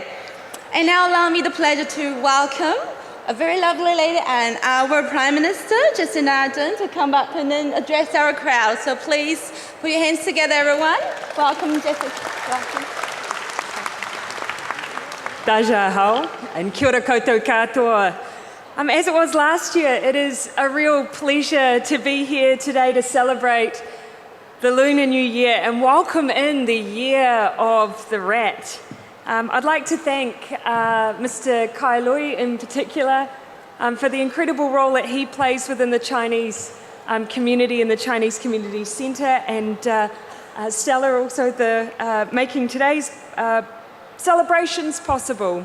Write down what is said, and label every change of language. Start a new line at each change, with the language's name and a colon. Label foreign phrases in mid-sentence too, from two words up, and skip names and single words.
English: And now allow me the pleasure to welcome a very lovely lady and our Prime Minister, Jacinda Ardern, to come up and then address our crowd. So please put your hands together, everyone. Welcome, Jessica. Welcome.
Chinese: 大家好,
Māori: and kia ora koutou katoa.
English: As it was last year, it is a real pleasure to be here today to celebrate the Lunar New Year and welcome in the Year of the Rat. I'd like to thank Mr. Kailoi in particular for the incredible role that he plays within the Chinese community and the Chinese Community Centre, and Stella also the making today's celebrations possible.